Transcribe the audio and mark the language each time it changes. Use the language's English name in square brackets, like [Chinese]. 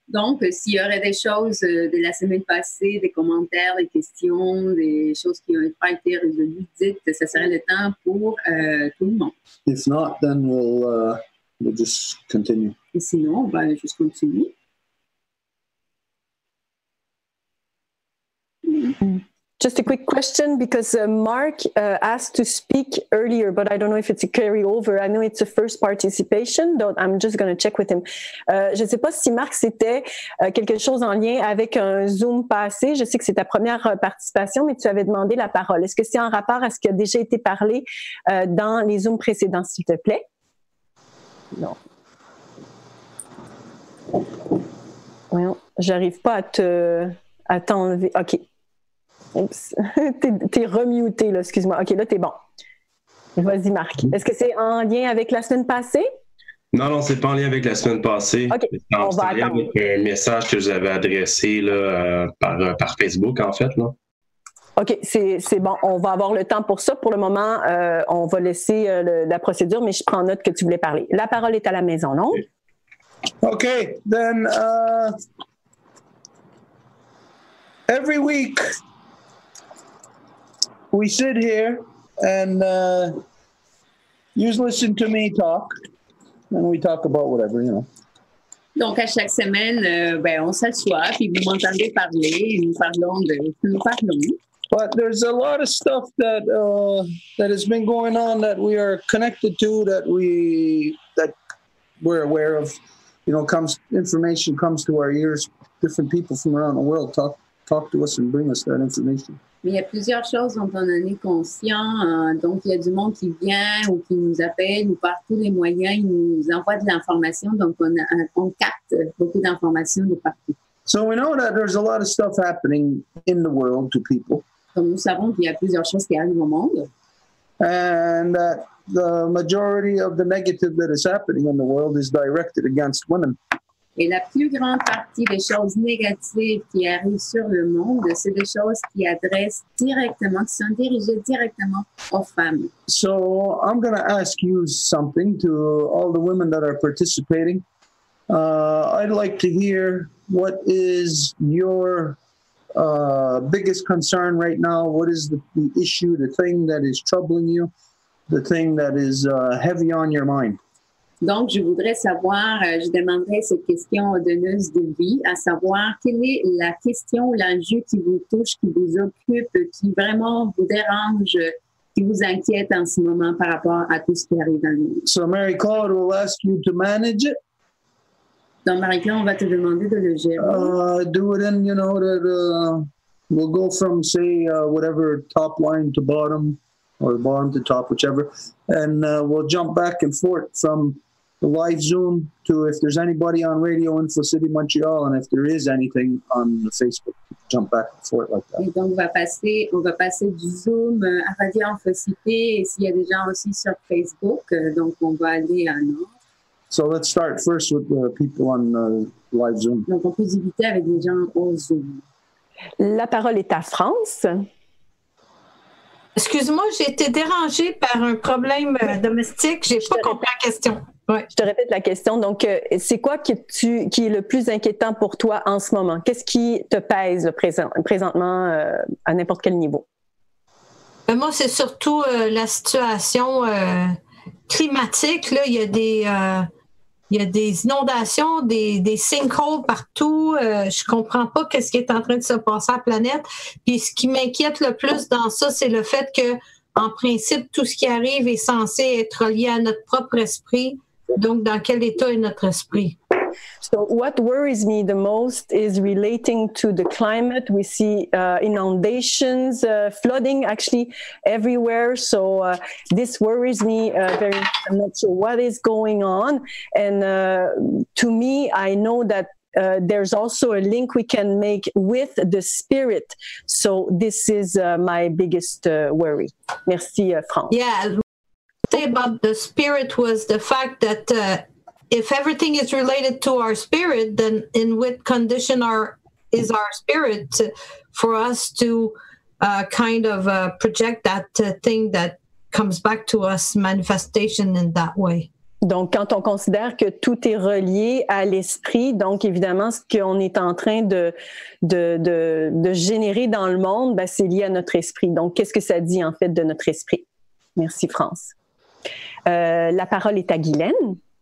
[French] Donc, s'il y aurait des choses de la semaine passée, des commentaires, des questions, des choses qui n'ont pas été résolues, dites, ça serait le temps pour tout le monde. [English] If not, then we'll just continue. [French] Et sinon, on va juste continuer. [English] Just a quick question, because Mark asked to speak earlier, but I don't know if it's a carryover. I know it's a first participation, so I'm just going to check with him. [French] Je ne sais pas si Marc, c'était quelque chose en lien avec un Zoom passé. Je sais que c'est ta première participation, mais tu avais demandé la parole. Est-ce que c'est en rapport à ce qui a déjà été parlé dans les Zooms précédents, s'il te plaît? Non. Voyons, j'arrive pas à t'enlever. OK. Oups. T'es remuté, là, excuse-moi. OK, là, t'es bon. Vas-y, Marc. Est-ce que c'est en lien avec la semaine passée? Non, c'est pas en lien avec la semaine passée. OK, on va attendre. Avec un message que j'avais adressé là, par Facebook, en fait. Là. OK, c'est bon. On va avoir le temps pour ça. Pour le moment, on va laisser la procédure, mais je prends note que tu voulais parler. La parole est à la maison, non? [English] Okay, then every week we sit here and you listen to me talk, and we talk about whatever, you know. [French] Donc, à chaque semaine, on s'assoit, puis vous m'entendez parler, et nous parlons de ce que nous parlons. [English] But there's a lot of stuff that has been going on that we are connected to, that we're aware of. You know, information comes to our ears. Different people from around the world talk to us and bring us that information. [French] Mais il y a plusieurs choses dont on en est conscient. Donc, il y a du monde qui vient ou qui nous appelle ou par tous les moyens, ils nous envoient de l'information. Donc, on capte beaucoup d'informations de partout. [English] So we know that there's a lot of stuff happening in the world to people. [French] Donc, nous savons qu'il y a plusieurs choses qui arrivent au monde. [English] And that the majority of the negative that is happening in the world is directed against women. [French] Et la plus grande partie des choses négatives qui arrivent sur le monde, c'est des choses qui adressent directement, qui sont dirigées directement aux femmes. [English] So I'm going to ask you something, to all the women that are participating. I'd like to hear, what is your biggest concern right now? What is the issue, the thing that is troubling you, the thing that is heavy on your mind? [French] Donc, je voudrais savoir, je demanderais cette question donneuse de vie, à savoir quelle est la question ou l'enjeu qui vous touche, qui vous occupe, qui vraiment vous dérange, qui vous inquiète en ce moment par rapport à tout ce qui arrive dans le monde. [English] So Mary-Claude will ask you to manage it. [French] Donc, Marie-Claude, on va te demander de le gérer. [English] Do it in, that we'll go from, say, whatever top line to bottom, or bottom to top, whichever, and we'll jump back and forth from the live Zoom to if there's anybody on Radio Info City Montreal, and if there is anything on the Facebook, jump back and forth like that. [French] Et donc, on va passer du Zoom à Radio InfoCite, et s'il y a des gens aussi sur Facebook, donc on va aller en ordre. [English] So let's start first with the people on live Zoom. [French] Donc, on peut débuter avec des gens au Zoom. La parole est à France. Excuse-moi, j'ai été dérangée par un problème domestique. Je n'ai pas compris la question. Ouais. Je te répète la question. Donc, c'est quoi qui est le plus inquiétant pour toi en ce moment? Qu'est-ce qui te pèse présentement à n'importe quel niveau? Moi, c'est surtout la situation climatique. Là, il y a des inondations, des sinkholes partout. Je comprends pas qu'est-ce qui est en train de se passer à la planète. Puis ce qui m'inquiète le plus dans ça, c'est le fait que, en principe, tout ce qui arrive est censé être lié à notre propre esprit. Donc, dans quel état est notre esprit? [English] So what worries me the most is relating to the climate. We see inundations, flooding actually everywhere. So this worries me very much. I'm not sure what is going on. And to me, I know that there's also a link we can make with the spirit. So this is my biggest worry. [French] Merci, France. [English] Yeah. The thing about the spirit was the fact that if everything is related to our spirit, then in what condition is our spirit for us to kind of project that thing that comes back to us, manifestation in that way? [French] Donc, quand on considère que tout est relié à l'esprit, donc évidemment, ce qu'on est en train de générer dans le monde, ben, c'est lié à notre esprit. Donc, qu'est-ce que ça dit en fait de notre esprit? Merci, France. La parole est à Guylaine.